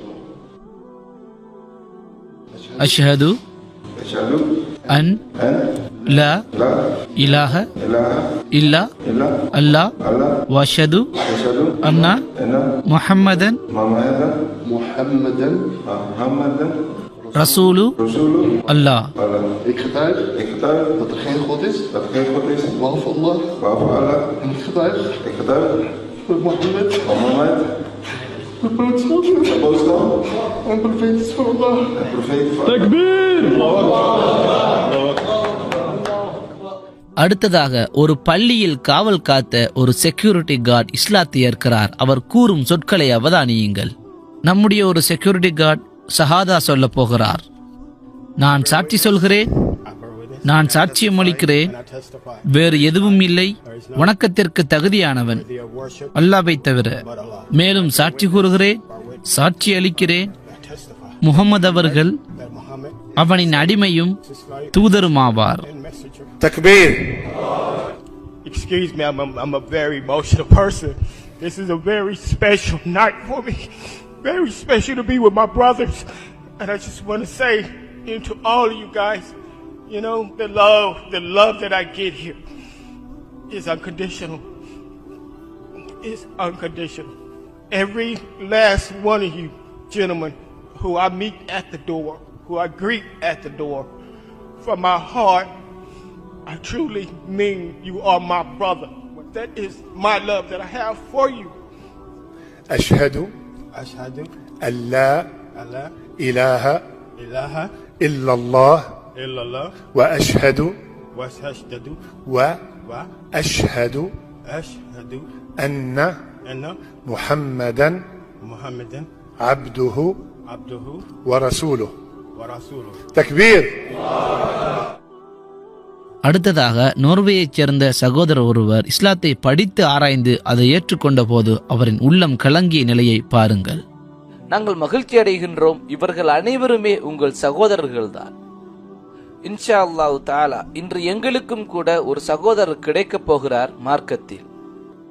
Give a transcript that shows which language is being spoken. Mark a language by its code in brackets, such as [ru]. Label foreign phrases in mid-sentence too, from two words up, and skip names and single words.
[ar] أشهد أن لا إله إلا الله وأشهد أن محمدا رسول الله. [nl] Ik getuig dat er geen God is, behalve Allah. En ik getuig dat Mohammed de boodschap en profeet is van Allah. Takbir! [ta] அடுத்ததாக ஒரு பள்ளியில் காவல் காத்த ஒரு [en] security guard [ta] இஸ்லாத்தை ஏற்கிறார். அவர் கூறும் சொற்களை அவதானியுங்கள். நம்முடைய ஒரு [en] security guard [ta] ஷஹாதா சொல்ல போகிறார். நான் சாட்சி சொல்கிறேன், நான் சாட்சியம் அளிக்கிறேன், வேறு எதுவும் இல்லை, வணக்கத்திற்கு தகுதியானவன் அல்லாஹ்வை தவிர. மேலும் சாட்சி கூறுகிறேன், சாட்சி அளிக்கிறேன், முகமது அவர்கள் அவனின் அடிமையும் தூதருமாவார். Takbir. [en] Excuse me, I'm a very emotional person. This is a very special night for me. Very special to be with my brothers. And I just want to say to all of you guys, you know, the love that I get here is unconditional. It's unconditional. Every last one of you gentlemen who I meet at the door, who I greet at the door, from my heart, I truly mean you are my brother. That is my love that I have for you. [ar] أشهد أن لا إله إلا الله وأشهد أن محمدا عبده ورسوله. Takbir. [ta] அடுத்ததாக நோர்வேயைச் சேர்ந்த சகோதரர் ஒருவர் இஸ்லாத்தை படித்து ஆராய்ந்து அதை ஏற்றுக்கொண்ட போது அவரின் உள்ளம் கலங்கிய நிலையை பாருங்கள். நாங்கள் மகிழ்ச்சி அடைகின்றோம். இவர்கள் அனைவருமே உங்கள் சகோதரர்கள்தான். [ar] إن شاء الله تعالى [ta] இன்று எங்களுக்கும் கூட ஒரு சகோதரர் கிடைக்கப் போகிறார் மார்க்கத்தில்.